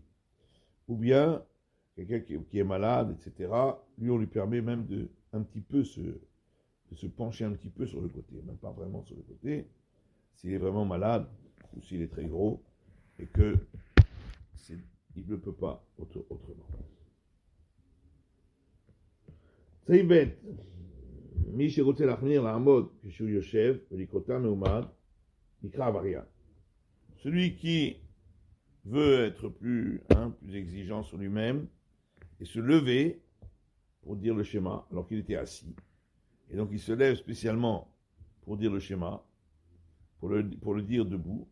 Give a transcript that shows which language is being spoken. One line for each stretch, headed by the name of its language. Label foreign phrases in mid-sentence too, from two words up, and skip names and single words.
French: Ou bien, quelqu'un qui est malade, etc., lui, on lui permet même de se pencher un petit peu sur le côté, même pas vraiment sur le côté, s'il est vraiment malade, ou s'il est très gros, et il ne peut pas autrement. C'est bête.
Hebrew: מי שרוצה להחמיר לעמוד כשהוא יושב ולקרותה מעומד, נקרא עבריין.
French: Celui qui veut être plus exigeant sur lui-même et se lever pour dire le schéma alors qu'il était assis. Et donc il se lève spécialement pour dire le schéma, pour le dire debout.